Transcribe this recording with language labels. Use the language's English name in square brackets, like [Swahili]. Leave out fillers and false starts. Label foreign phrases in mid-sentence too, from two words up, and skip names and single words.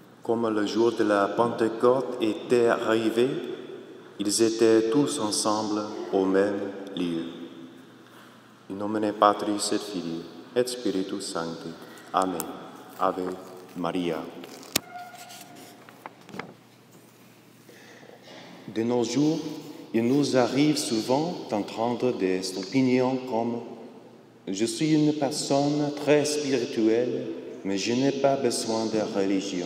[French] Comme le jour de la Pentecôte était arrivé, ils étaient tous ensemble au même lieu. [Latin] In nomine Patris et Filii et Spiritus Sancti. Amen. Ave Maria. [French] De nos jours, il nous arrive souvent d'entendre des opinions comme « Je suis une personne très spirituelle, mais je n'ai pas besoin de religion ».